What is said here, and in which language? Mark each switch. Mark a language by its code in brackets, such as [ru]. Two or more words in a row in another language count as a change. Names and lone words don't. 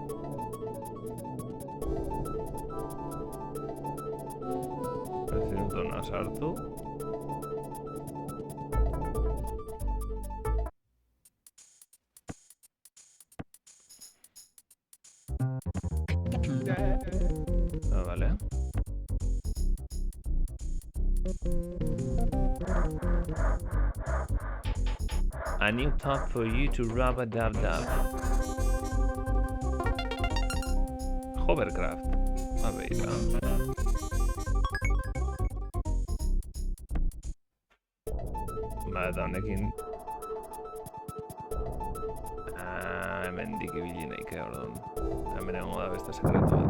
[eu] Ez dut hona sartu. Vale. [en] A new top for you to rub-a-dub-dub. Hovercraft. [ca] A veure. [eu] Ba, eta honekin... hemendik ibili nahike, orduan. Hemen egongo da beste sekretu bat.